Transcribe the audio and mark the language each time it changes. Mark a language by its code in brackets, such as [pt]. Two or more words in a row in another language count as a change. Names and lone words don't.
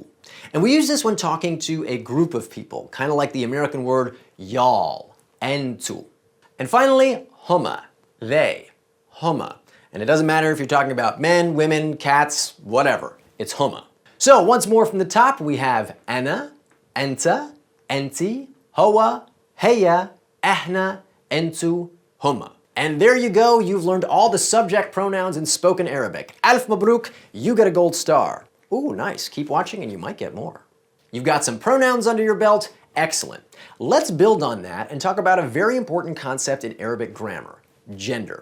[en] And we use this when talking to a group of people, kind of like the American word y'all, entu. And finally, huma, they, huma. And it doesn't matter if you're talking about men, women, cats, whatever. It's huma. So once more from the top, we have [ar] أنا، إنتَ، إنتِ، هو, هي، احنا، إنتو، هما. [en] And there you go. You've learned all the subject pronouns in spoken Arabic. [ar] ألف مبروك, [en] you get a gold star. Ooh, nice. Keep watching and you might get more. You've got some pronouns under your belt. Excellent. Let's build on that and talk about a very important concept in Arabic grammar, gender.